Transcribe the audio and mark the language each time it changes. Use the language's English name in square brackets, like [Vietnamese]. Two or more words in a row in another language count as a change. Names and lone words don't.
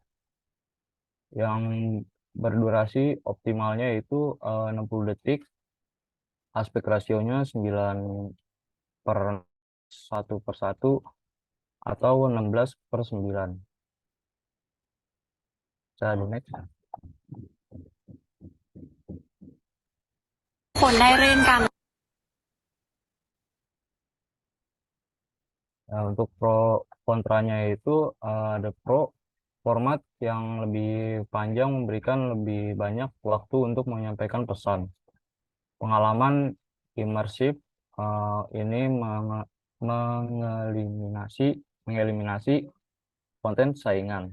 [Indonesian] Yang berdurasi optimalnya itu 60 detik, aspek rasionya 9/1/1 atau 16/9. Saya di next. [Thai] คนได้เล่นกัน [Indonesian] Nah, untuk pro kontranya itu ada pro format yang lebih panjang memberikan lebih banyak waktu untuk menyampaikan pesan. Pengalaman imersif ini mengeliminasi konten saingan.